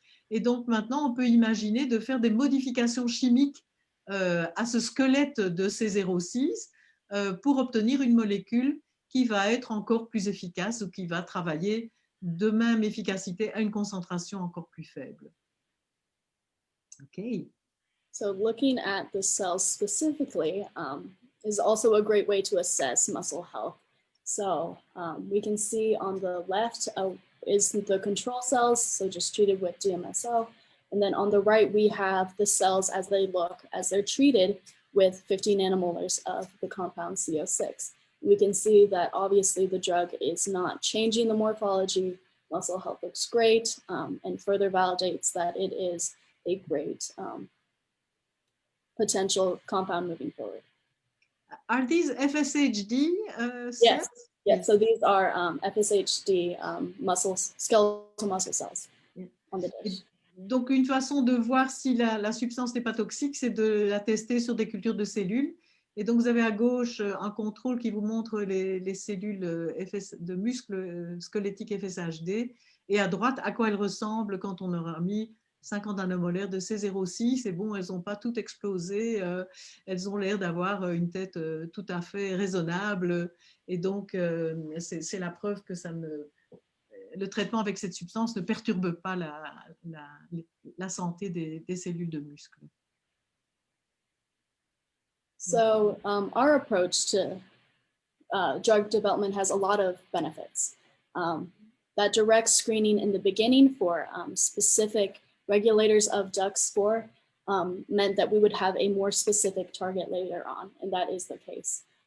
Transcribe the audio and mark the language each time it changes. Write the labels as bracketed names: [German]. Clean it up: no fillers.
[French] Et donc maintenant, on peut imaginer de faire des modifications chimiques à ce squelette de C06 pour obtenir une molécule qui va être encore plus efficace ou qui va travailler de même efficacité à une concentration encore plus faible. [English] Okay. So looking at the cells specifically is also a great way to assess muscle health. So we can see on the left is the control cells, so just treated with DMSO. And then on the right, we have the cells as they look, as they're treated with 50 nanomolars of the compound CO6. We can see that obviously the drug is not changing the morphology. Muscle health looks great and further validates that it is a great potential compound moving forward. Are these FSHD cells? Yes. Yes. So these are FSHD skeletal muscle cells on the dish. [French] Donc, une façon de voir si la substance n'est pas toxique, c'est de la tester sur des cultures de cellules. Et donc, vous avez à gauche un contrôle qui vous montre les cellules de muscles squelettiques FSHD. Et à droite, à quoi elles ressemblent quand on aura mis 50 nanomolaires de C06. Et bon, elles n'ont pas toutes explosé. Elles ont l'air d'avoir une tête tout à fait raisonnable. Et donc, c'est la preuve que le traitement avec cette substance ne perturbe pas la santé des cellules de muscles. [English] So our approach to drug development has a lot of benefits. That direct screening in the beginning for specific regulators of DUX4 meant that we would have a more specific target later on, and that is the case.